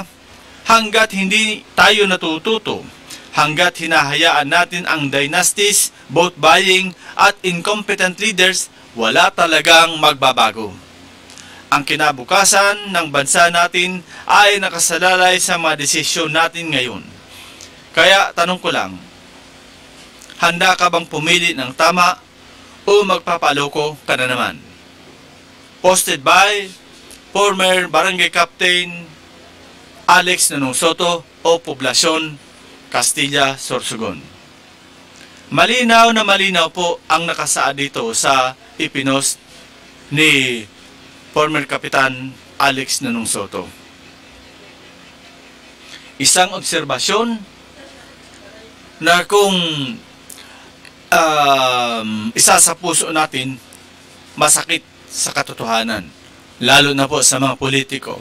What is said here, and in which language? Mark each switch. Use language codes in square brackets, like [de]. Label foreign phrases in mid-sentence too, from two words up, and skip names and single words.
[tl] Hanggat hindi tayo natututo, hanggat hinahayaan natin ang dynasties, [en] vote buying [tl] at [en] incompetent leaders, [tl] wala talagang magbabago. Ang kinabukasan ng bansa natin ay nakasalalay sa mga desisyon natin ngayon. Kaya tanong ko lang, handa ka bang pumili ng tama o magpapaloko ka na naman? [en] Posted by former Barangay Captain Alex Nanong Soto o Poblasyon Castilla, Sorsogon. [tl] Malinaw na malinaw po ang nakasaad dito sa ipinost ni former Kapitan Alex Nanong Soto. Isang obserbasyon na kung isa sa puso natin, masakit sa katotohanan, lalo na po sa mga politiko.